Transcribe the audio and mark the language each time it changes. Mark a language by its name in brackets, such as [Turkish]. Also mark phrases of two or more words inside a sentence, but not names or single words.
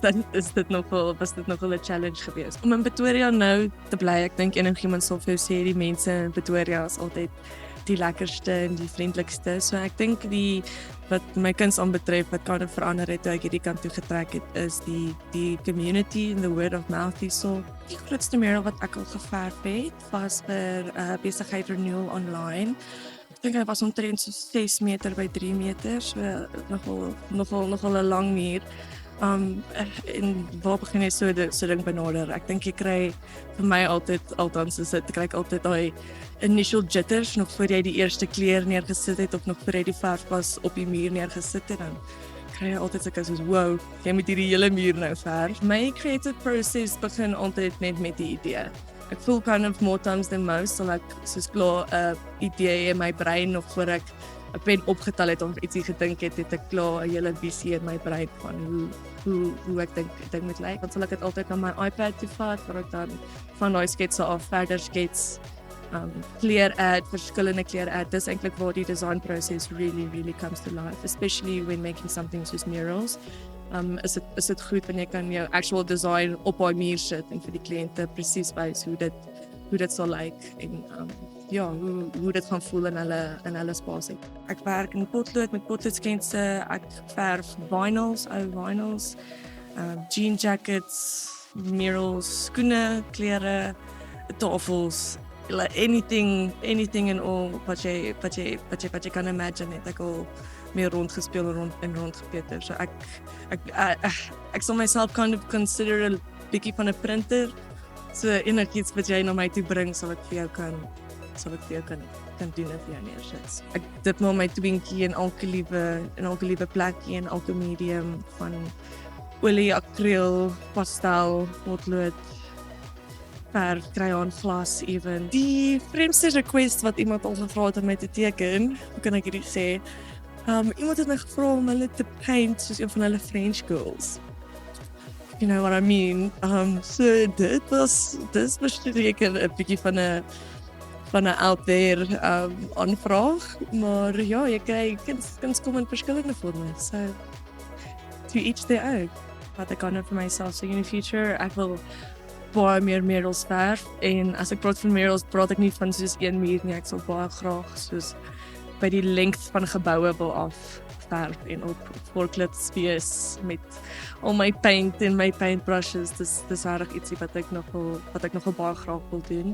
[Afrikaans] Dan was dit nogal 'n challenge geweest. Om in Pretoria nou te bly, ek dink enigiemand sal vir jou sê die mense in Pretoria is altyd die lekkerste en die vriendelikste. So ek dink wat my kuns aanbetref wat kan verander het toe ek hierdie kant toe getrek het is die [English] community and the word of mouth [Afrikaans] hierso. Die grootste mural wat ek al geverf het was vir besigheid renewal online. Ek dink hy was omtrent so 6 meter by 3 meter, so nogal 'n lang muur. En waar begin jy so ding benader? Ek dink jy kry vir my althans is dit kry ek altyd daai [English] initial jitters [Afrikaans] nog voor jy die eerste kleur neergesit het of nog voor jy die verfpas op die muur neergesit het, dan kry jy altyd sulke soos wow, jy moet hierdie hele muur nou verf. My [English] creative process [Afrikaans] begin altyd net met die idee. Ek voel [English] kind of more times than most, [Afrikaans] sal ek soos klaar 'n idee in my brein nog voor ek 'n pen opgetel het of ietsie gedink het ek klaar 'n hele visie in my brein van hoe ek dink dit moet lyk. Dan sal ek dit altyd na my iPad toe vat waar ek dan van daai sketse af verder skets, kleur add, verskillende kleur add. Dis eintlik waar die [English] design process really comes to life, especially when making something soos murals. [Afrikaans] Is dit goed wanneer jy kan jou [English] actual design [Afrikaans] op daai muur sit en vir die kliënte presies wys hoe dit sal lyk en hoe dit gaan voel in hulle spasie. Ek werk in potlood met potloodskentse, ek verf vinyls, ou vinyls, [English] jean jackets, [Afrikaans] murals, skoene, klere, tafels, [English] anything and all [Afrikaans] wat jy kan imagine het ek al meer rondgespeel en rondgepeter. So ek sal [English] myself kind of consider [Afrikaans] 'n bietjie van 'n printer. So enigiets wat jy na my toe bring, sal ek vir jou kan doen en vir jou neersit. Ek dip maar my twinkie in elke liewe plekkie en elke medium van olie, akriel, pastel, potlood, verf, crayon, glas even. Die vreemdste request wat iemand al gevra het om my te teken, hoe kan ek hierdie sê? Iemand het my gevra om hulle te paint soos een van hulle French girls. [English] You know what I mean? [Afrikaans] So dis verseker 'n bietjie van 'n [English] out there [Afrikaans] aanvraag, maar ja, jy kry kuns kom in verskillende forme. [English] So to each their own. [Afrikaans] Wat ek kan vir myself sê [English] in the future, [Afrikaans] ek wil baie meer murals verf en as ek praat van murals, praat ek nie van soos een muur nie, ek sal baie graag soos by die lengte van geboue wil afverf en op forklifts wees met al my paint en my paintbrushes. Dis regtig ietsie wat ek nogal baie graag wil doen.